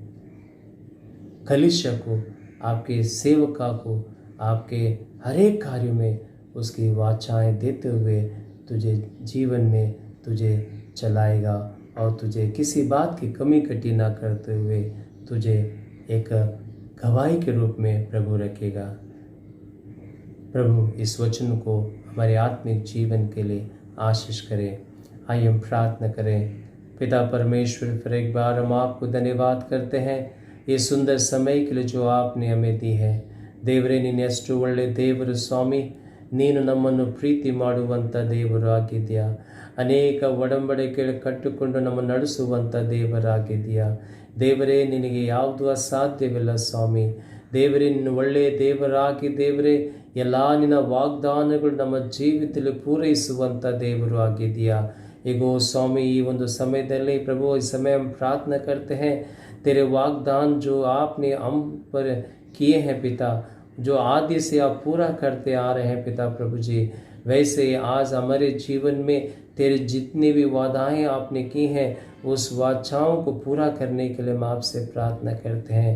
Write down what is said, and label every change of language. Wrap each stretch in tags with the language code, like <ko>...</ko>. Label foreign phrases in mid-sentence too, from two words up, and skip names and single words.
<hi>कलीसिया को, आपके सेवका को, आपके हर एक कार्य में उसकी वाचाएं देते हुए तुझे जीवन में तुझे चलाएगा और तुझे किसी बात की कमी कटी ना करते हुए तुझे एक गवाही के रूप में प्रभु रखेगा। प्रभु इस वचन को हमारे आत्मिक जीवन के लिए आशीष करें। आइए हम प्रार्थना करें। पिता परमेश्वर, फिर एक बार हम आपको धन्यवाद करते हैं ये सुंदर समय के लिए जो आपने हमें दी है।</hi> <kn>ದೇವರೇ, ನೀನು ಎಷ್ಟು ಒಳ್ಳೆ ದೇವರು ಸ್ವಾಮಿ. ನೀನು ನಮ್ಮನ್ನು ಪ್ರೀತಿ ಮಾಡುವಂಥ ದೇವರು ಆಗಿದೆಯಾ. ಅನೇಕ ಒಡಂಬಡಿಕೆಗಳು ಕಟ್ಟಿಕೊಂಡು ನಮ್ಮನ್ನು ನಡೆಸುವಂಥ ದೇವರಾಗಿದೆಯಾ. ದೇವರೇ, ನಿನಗೆ ಯಾವುದು ಅಸಾಧ್ಯವಿಲ್ಲ ಸ್ವಾಮಿ. ದೇವರೇ, ನಿನ್ನ ಒಳ್ಳೆಯ ದೇವರಾಗಿ ದೇವರೇ ಎಲ್ಲ ನಿನ್ನ ವಾಗ್ದಾನಗಳು ನಮ್ಮ ಜೀವಿತದಲ್ಲಿ ಪೂರೈಸುವಂಥ ದೇವರು ಆಗಿದೆಯಾ. ಈಗೋ ಸ್ವಾಮಿ, ಈ ಒಂದು ಸಮಯದಲ್ಲಿ ಪ್ರಭು,</kn> <hi>इस समय हम प्रार्थना करते हैं तेरे वाग्दान जो आपने हम पर किए हैं पिता, जो आदि से आप पूरा करते आ रहे हैं पिता प्रभु जी, वैसे आज हमारे जीवन में तेरे जितनी भी वादाएं आपने की हैं उस वाचाओं को पूरा करने के लिए हम आपसे प्रार्थना करते हैं।</hi>